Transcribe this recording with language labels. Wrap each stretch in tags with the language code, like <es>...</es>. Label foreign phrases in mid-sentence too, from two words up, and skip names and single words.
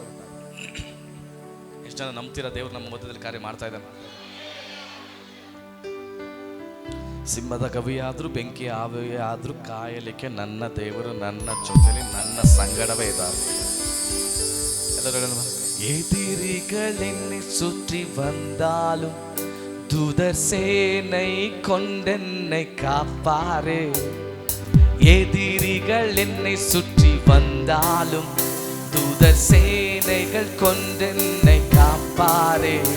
<kn>ಎಷ್ಟು ಜನ ನಂಬ್ತೀರಾ ದೇವ್ರು ನಮ್ಮ ಮಧ್ಯದಲ್ಲಿ ಕಾರ್ಯ ಮಾಡ್ತಾ ಇದ್ದಾನೆ? ಸಿಂಹದ ಗವಿಯಾದ್ರೂ ಬೆಂಕಿ ಆವಿಯೇ ಆದ್ರೂ ಕಾಯಲಿಕ್ಕೆ ನನ್ನ ದೇವರು ನನ್ನ ಜೊತೆಲಿ ನನ್ನ ಸಂಗಡವೇ ಇದ್ದಾರೆ.</kn> <ta>ಎಲ್ಲರೂ எதிரிகளென்னை சுற்றி வந்தாலும் தூதர் சேனை கொண்டென்னை காப்பாரே. எதிரிகள் என்னை சுற்றி வந்தாலும் தூதர் சேனைகள் கொண்டென்னை காப்பாரே.</ta>